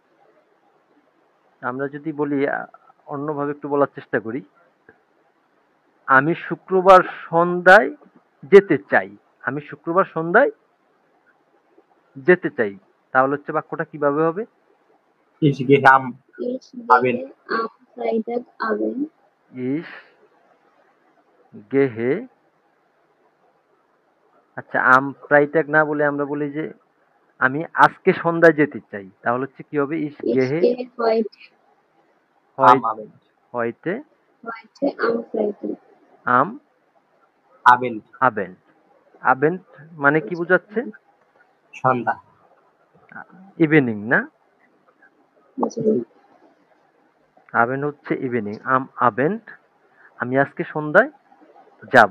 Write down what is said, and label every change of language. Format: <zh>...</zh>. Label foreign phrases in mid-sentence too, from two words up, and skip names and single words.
<bn>আমরা যদি বলি অন্যভাবে একটু বলার চেষ্টা করি, আমি শুক্রবার সন্ধ্যায় যেতে চাই। আমি শুক্রবার সন্ধ্যায় যেতে চাই। তাহলে হচ্ছে বাক্যটা কিভাবে হবে?</bn> <de>Ich gehe am Ich আবেন gehe am Freitagabend Ich gehe,</de> <bn>আচ্ছা</bn> <de>am Freitag</de> <bn>না বলে আমরা বলি যে আমি আজকে সন্ধ্যায় যেতে চাই। তাহলে হচ্ছে কি হবে? ইস</bn> <de>Ich গেহে gehe আম হয় আবেন heute heute am Freitag. আম আবেন</de> <bn>আবেন্ড। আবেন্ড মানে কি বোঝাচ্ছে? সন্ধ্যা ইভিনিং না? জি, আবেন্ড হচ্ছে ইভিনিং।</bn> <de>am Abend,</de> <bn>আমি আজকে সন্ধ্যায় যাব।</bn>